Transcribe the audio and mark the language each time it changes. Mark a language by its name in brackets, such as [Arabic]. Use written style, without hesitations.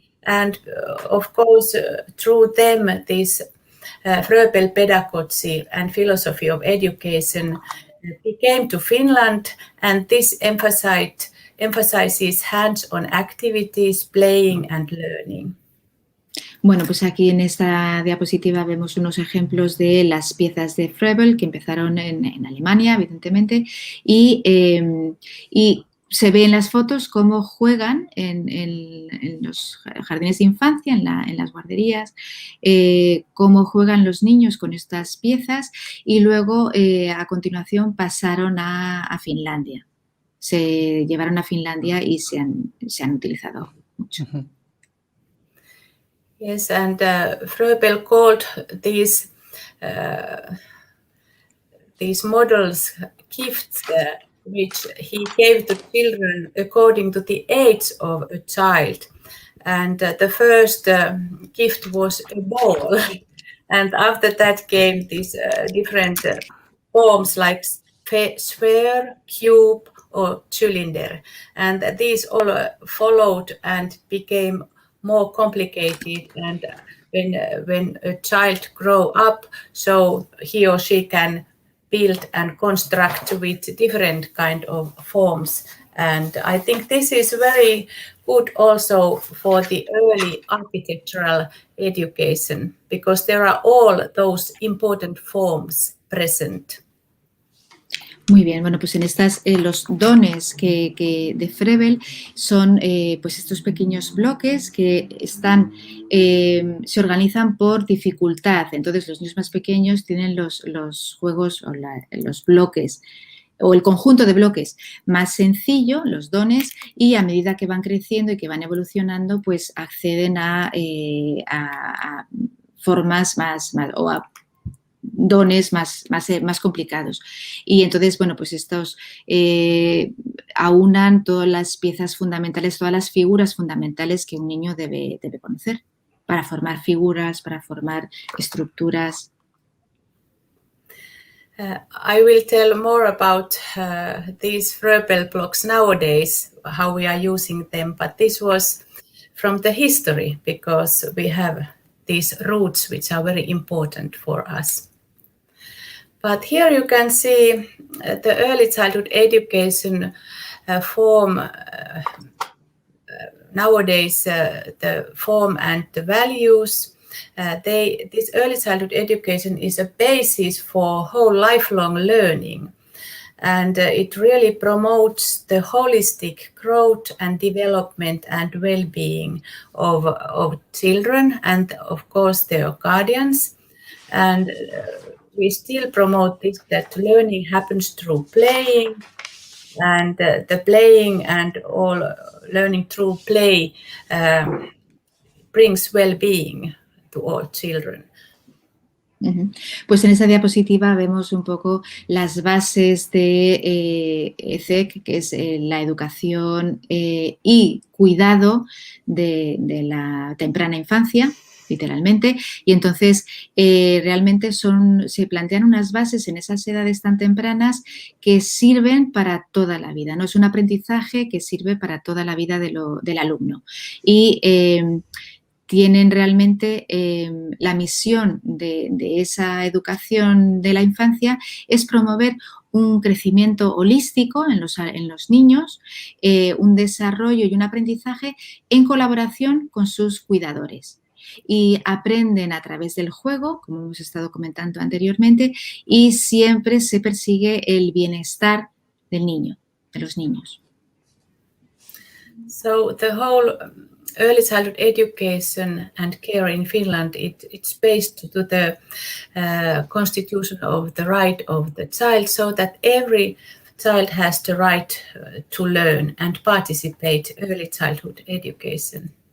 [English] And of course, through them, this Fröbel pedagogy and philosophy of education became to Finland, and this emphasizes hands-on activities, playing and learning. [Spanish] Bueno, pues aquí en esta diapositiva vemos unos ejemplos de las piezas de Fröbel que empezaron en Alemania, evidentemente, y se ve en las fotos cómo juegan en los jardines de infancia, en las guarderías, cómo juegan los niños con estas piezas y luego a continuación pasaron a Finlandia. Se llevaron a Finlandia y se han utilizado mucho. Uh-huh. [English] Yes, and Fröbel called these models gifts which he gave to children according to the age of a child. And the first gift was a ball. And after that came these different forms like sphere, cube, or cylinder. And these all followed and became more complicated, and when a child grow up, so he or she can build and construct with different kind of forms. And I think this is very good also for the early architectural education, because there are all those important forms present. [Spanish] Muy bien, bueno, pues en estas, los dones de Fröbel son pues estos pequeños bloques que se organizan por dificultad. Entonces, los niños más pequeños tienen los juegos o los bloques o el conjunto de bloques más sencillo, los dones, y a medida que van creciendo y que van evolucionando, pues acceden a formas más o a dones más complicados. Y entonces, bueno, pues estos aunan todas las piezas fundamentales, todas las figuras fundamentales que un niño debe conocer para formar figuras, para formar estructuras. [English] I will tell more about these Fröbel blocks nowadays, how we are using them, but this was from the history, because we have these roots which are very important for us. But here you can see the early childhood education form nowadays, the form and the values. This early childhood education is a basis for whole lifelong learning, and it really promotes the holistic growth and development and well-being of children and of course their guardians. And we still promote this, that learning happens through playing, and the playing and all learning through play brings well-being to all children. Uh-huh. [Spanish] Pues en esa diapositiva vemos un poco las bases de ECEC, que es la educación y cuidado de la temprana infancia. literalmente, y entonces realmente se plantean unas bases en esas edades tan tempranas que sirven para toda la vida, ¿no? Es un aprendizaje que sirve para toda la vida del alumno. Y tienen realmente la misión de esa educación de la infancia es promover un crecimiento holístico en los niños, un desarrollo y un aprendizaje en colaboración con sus cuidadores. Y aprenden a través del juego, como hemos estado comentando anteriormente, y siempre se persigue el bienestar del niño, de los niños. [English] So the whole early childhood education and care in Finland, it's based to the constitution of the right of the child, so that every child has the right to learn and participate early childhood education.